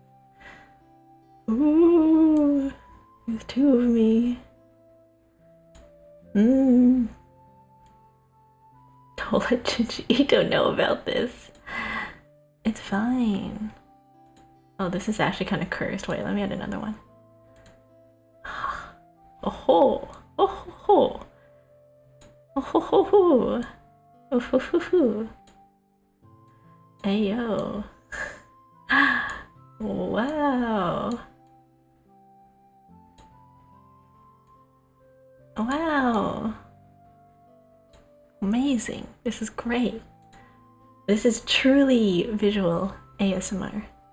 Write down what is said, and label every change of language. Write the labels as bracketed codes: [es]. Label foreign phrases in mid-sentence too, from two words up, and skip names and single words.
[en] Ooh. There's 2 of me. Don't let Gigi don't know about this. It's fine. Oh, this is actually kind of cursed. Wait, let me add another one. Oh ho! Oh ho ho! Oh ho ho ho! Oh ho ho ho! Hey yo! Wow! Wow! Amazing! This is great. This is truly visual ASMR.